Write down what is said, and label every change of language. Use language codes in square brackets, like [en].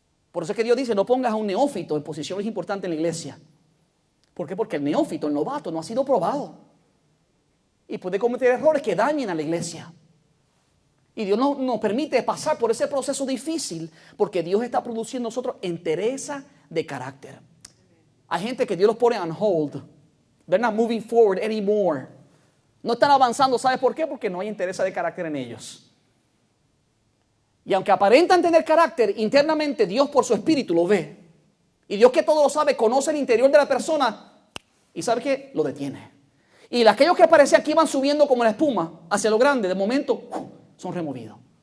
[es] Por eso es que Dios dice, no pongas a un neófito en posiciones importantes en la iglesia. ¿Por qué? Porque el neófito, el novato, no ha sido probado. Y puede cometer errores que dañen a la iglesia. Y Dios nos permite pasar por ese proceso difícil porque Dios está produciendo en nosotros entereza de carácter. Hay gente que Dios los pone [en] on hold. They're not moving forward anymore. [es] No están avanzando. ¿Sabes por qué? Porque no hay entereza de carácter en ellos. Y aunque aparentan tener carácter, internamente Dios por su espíritu lo ve. Y Dios, que todo lo sabe, conoce el interior de la persona y sabe que lo detiene. Y aquellos que parecían que iban subiendo como la espuma hacia lo grande, de momento son removidos.